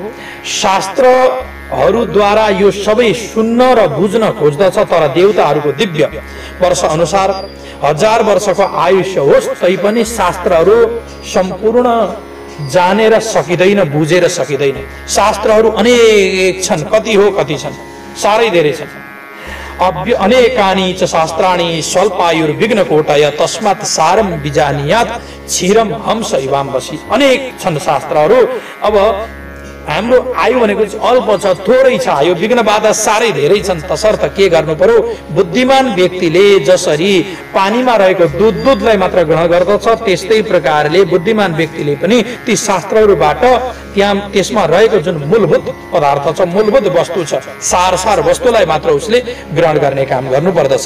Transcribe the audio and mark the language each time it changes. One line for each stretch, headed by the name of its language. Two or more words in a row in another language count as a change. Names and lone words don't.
Nepali: शास्त्रहरूद्वारा यो सबै सुन्न र बुझ्न खोज्दछ, तर देवताहरूको दिव्य वर्ष अनुसार 1000 वर्षको आयुष्य होस् तैपनि शास्त्रहरू सम्पूर्ण जानेर सकिँदैन, बुझेर सकिँदैन। शास्त्रहरू अनेक छन्, कति हो कति छन्, साह्रै धेरै छन्।
Sanskrit: अनेकानि च शास्त्राणि स्वल्पायुर्विघ्न कोटय तस्मात् सारम बिजानियात् क्षीरम हंस इवाम बसी।
Nepali: अनेक छन् शास्त्रहरू। अब हाम्रो आयु भनेको अल्प छ, थोरै छ, यो विघ्न बाधा साह्रै धेरै छन्। तसर्थ के गर्नु पर्यो, बुद्धिमान व्यक्तिले जसरी पानीमा रहेको दुधलाई मात्र ग्रहण गर्दछ, त्यस्तै प्रकारले बुद्धिमान व्यक्तिले पनि ती शास्त्रहरूबाट त्यसमा रहेको जुन मूलभूत पदार्थ छ, मूलभूत वस्तु छ, सार वस्तुलाई मात्र उसले ग्रहण गर्ने काम गर्नु पर्दछ।